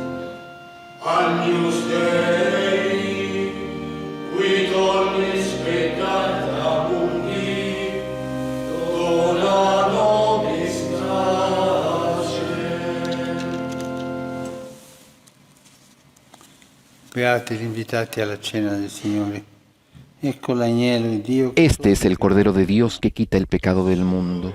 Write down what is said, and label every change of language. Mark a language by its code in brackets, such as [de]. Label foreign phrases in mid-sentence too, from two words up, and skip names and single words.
[la] Agnus Dei, quid ollis peccata mundi, dona nobis pace. [it] Beati gli invitati alla cena del Signore. Ecco l'agnello di Dio. [es] Este es el Cordero de Dios que quita el pecado del mundo.